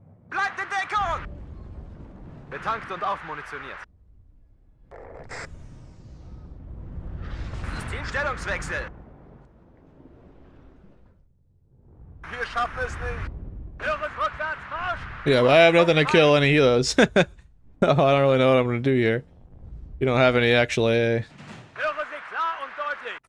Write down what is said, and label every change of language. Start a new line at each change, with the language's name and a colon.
German: Bleibt in Deckung! Betankt und aufmunitioniert. Systemstellungswechsel. Wir schaffen es nicht. Hören rückwärts, Marsch.
English: Yeah, but I have nothing to kill any heroes. I don't really know what I'm gonna do here. You don't have any actual AA.
German: Hören Sie klar und deutlich.